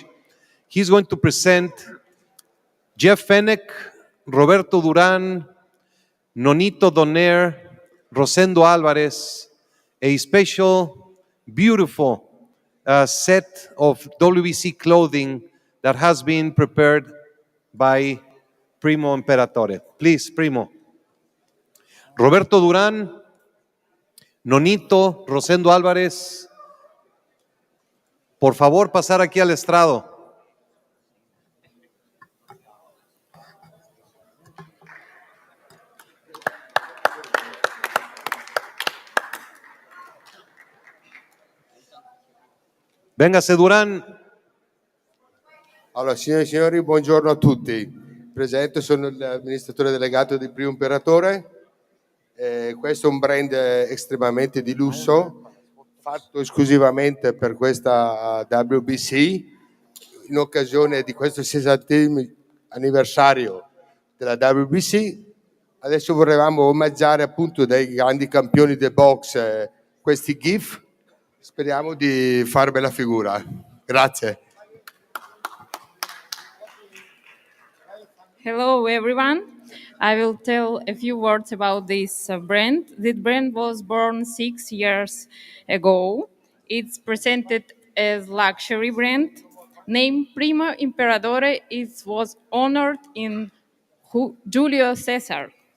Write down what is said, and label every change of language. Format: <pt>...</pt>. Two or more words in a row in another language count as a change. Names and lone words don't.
<en>He's going to present Jeff Fenech, Roberto Duran, Nonito Donaire, Rosendo Alvarez, a special, beautiful set of WBC clothing that has been prepared by Primo Imperatore. Please, Primo.</en> <es>Roberto Duran, Nonito, Rosendo Álvarez, por favor pasar aquí al estrado. Véngase, Duran.</es> <it>Allora, signore e signori, buongiorno a tutti. Presente, sono l'amministratore delegato di Primo Imperatore. Questo è un brand estremamente di lusso, fatto esclusivamente per questa WBC, in occasione di questo 60° anniversario della WBC. Adesso vorremmo omaggiare appunto dei grandi campioni del box questi GIF. Speriamo di far bella figura. Grazie.</it> <en>Hello, everyone. I will tell a few words about this brand. This brand was born 6 years ago. It's presented as luxury brand. Named Primo Imperatore, it was honored in Julio Caesar.</en>